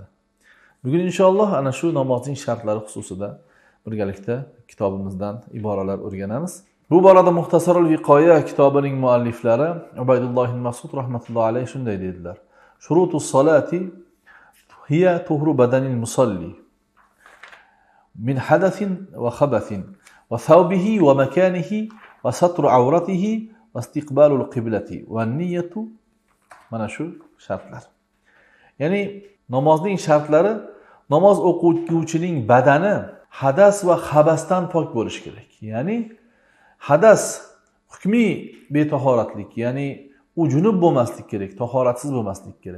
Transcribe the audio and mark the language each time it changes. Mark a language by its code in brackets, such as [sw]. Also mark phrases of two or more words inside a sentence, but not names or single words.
[uz] Bugun inshaalloh ana shu namozning shartlari xususida birgalikda kitobimizdan iboralar o'rganamiz. Bu borada Muxtasarul Viqoya kitobining mualliflari Ubaydulloh ibn Mas'ud rahmatullohi alayhi shunday dedilar: [ar] شروط الصلاة هي طهر بدن المصلي من حدث وخبث وثوبه ومكانه وستر عورته واستقبال القبلة والنية. [uz] Mana shu shartlar. Ya'ni namozning shartlari, namoz o'quvchining badani hadas va xabasdan pok bo'lishi kerak. Ya'ni hadas hukmiy betahoratlik, ya'ni u junub bo'lmaslik kerak, tahoratsiz bo'lmaslik kerak.